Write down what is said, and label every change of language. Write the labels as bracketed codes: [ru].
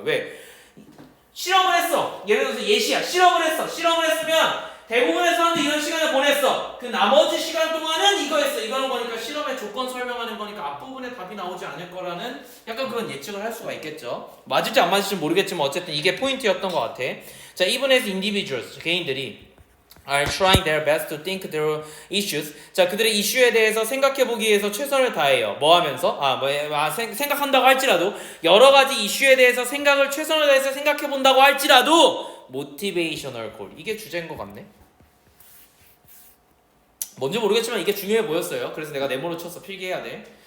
[ko] 왜? 실험을 했어. 예를 들어서 예시야. 실험을 했어. 실험을 했으면 대부분의 사람들이 이런 시간을 보냈어. 그 나머지 시간 동안은 이거 했어. 이거는 거니까 실험의 조건 설명하는 거니까 앞부분에 답이 나오지 않을 거라는 약간 그런 예측을 할 수가 있겠죠. 맞을지 안 맞을지 모르겠지만 어쨌든 이게 포인트였던 것 같아. [en] 자, even as individuals, [ko] 개인들이 [en] are trying their best to think their issues. [ko] 자, 그들의 이슈에 대해서 생각해보기 위해서 최선을 다해요. 뭐 하면서? 생각한다고 할지라도 여러 가지 이슈에 대해서 생각을 최선을 다해서 생각해본다고 할지라도 [en] motivational goal. [ko] 이게 주제인 것 같네. 뭔지 모르겠지만 이게 중요해 보였어요. 그래서 내가 네모로 쳐서 필기해야 돼.